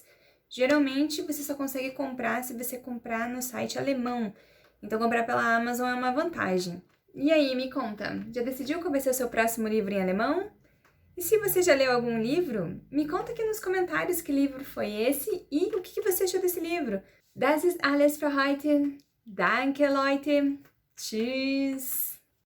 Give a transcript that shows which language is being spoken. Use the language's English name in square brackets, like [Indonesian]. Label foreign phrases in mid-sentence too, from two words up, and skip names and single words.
[Portuguese] Geralmente, você só consegue comprar se você comprar no site alemão, então comprar pela Amazon é uma vantagem. E aí, me conta, já decidiu qual vai ser o seu próximo livro em alemão? E se você já leu algum livro, me conta aqui nos comentários que livro foi esse e o que você achou desse livro. [German] Das ist alles für heute. Danke, Leute. Tschüss.